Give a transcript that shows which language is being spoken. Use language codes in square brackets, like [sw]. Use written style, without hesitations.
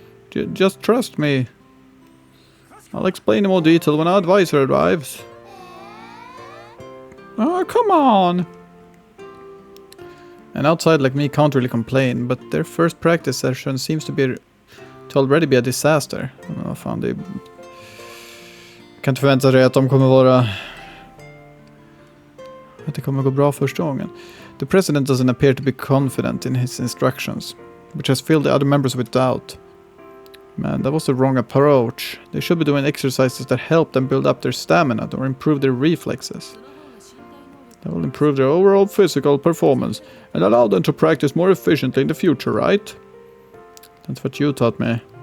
[en] Just trust me. I'll explain in more detail when our advisor arrives. Oh, come on! And outside like me can't really complain, but their first practice session seems to already be a disaster. [sv] Vad fan, det kan inte förvänta sig att de kommer vara... Att det kommer gå bra första gången. [en] The president doesn't appear to be confident in his instructions, which has filled the other members with doubt. Man, that was the wrong approach. They should be doing exercises that help them build up their stamina or improve their reflexes. That will improve their overall physical performance and allow them to practice more efficiently in the future, right? That's what you taught me.